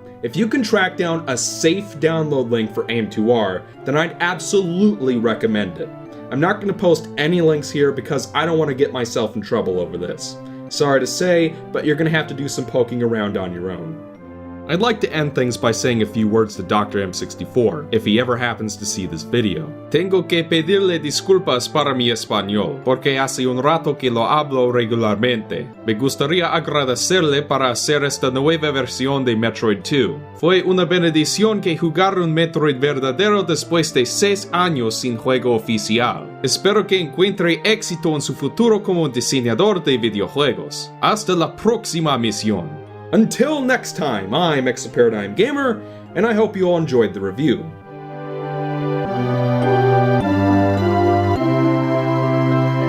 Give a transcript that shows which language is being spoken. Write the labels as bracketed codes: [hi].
[en] If you can track down a safe download link for AM2R, then I'd absolutely recommend it. I'm not going to post any links here because I don't want to get myself in trouble over this. Sorry to say, but you're going to have to do some poking around on your own. I'd like to end things by saying a few words to Doctor M64, if he ever happens to see this video. [es] Tengo que pedirle disculpas para mi español, porque hace un rato que lo hablo regularmente. Me gustaría agradecerle para hacer esta nueva versión de Metroid II. Fue una bendición que jugar un Metroid verdadero después de 6 años sin juego oficial. Espero que encuentre éxito en su futuro como diseñador de videojuegos. Hasta la próxima misión. [en] Until next time, I'm ExoParadigmGamer, and I hope you all enjoyed the review.